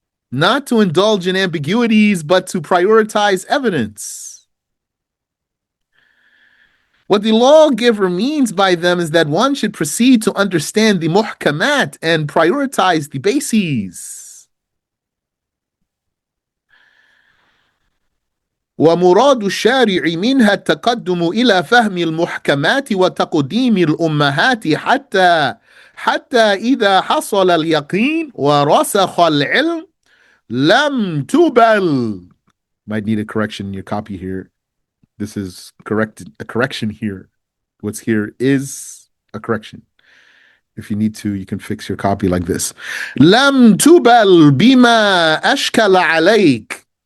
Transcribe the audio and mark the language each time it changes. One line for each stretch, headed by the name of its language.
English: Not to indulge in ambiguities, but to prioritize evidence. What the lawgiver means by them is that one should proceed to understand the muhkamat and prioritize the bases.
Arabic: ومراد الشارع منها التقدم إلى فهم المحكمات وتقديم الأمهات حتى إذا حصل اليقين ورسخ العلم لم تبل.
English: Might need a correction in your copy here. This is a correction here. What's here is a correction. If you need to, you can fix your copy like this.
Arabic: لم تبل بما أشكل عليك.